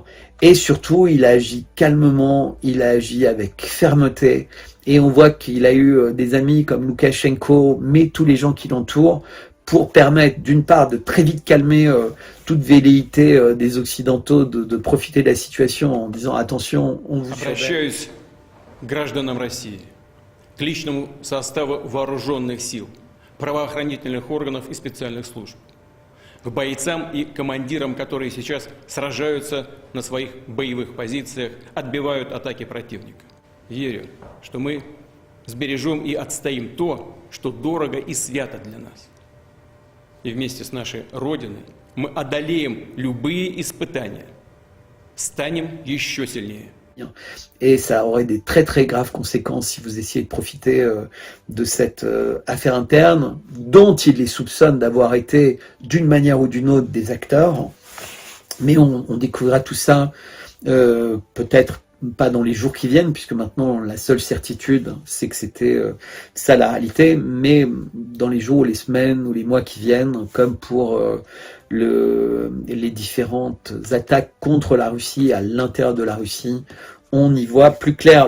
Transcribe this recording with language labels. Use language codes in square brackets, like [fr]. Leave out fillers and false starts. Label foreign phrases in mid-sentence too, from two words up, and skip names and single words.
[fr] Et surtout, il a agi calmement, il a agi avec fermeté. Et on voit qu'il a eu des amis comme Loukachenko, mais tous les gens qui l'entourent, pour permettre d'une part de très vite calmer toute velléité des Occidentaux de profiter de la situation en disant attention, on vous surveille. [ru] Обращаюсь к гражданам России, к личному составу вооруженных сил, правоохранительных органов и специальных служб, к бойцам и командирам, которые сейчас сражаются на своих боевых позициях, отбивают атаки противника. Верю, что мы сбережем и отстоим то, что дорого и свято для нас. И вместе с нашей Родиной мы одолеем любые испытания, станем еще сильнее. [fr] Et ça aurait des très très graves conséquences si vous essayez de profiter de cette affaire interne, dont il les soupçonne d'avoir été d'une manière ou d'une autre des acteurs. Mais on découvrira tout ça peut-être pas dans les jours qui viennent, puisque maintenant la seule certitude c'est que c'était ça la réalité, mais dans les jours, les semaines ou les mois qui viennent, comme pour les différentes attaques contre la Russie, à l'intérieur de la Russie, on y voit plus clair.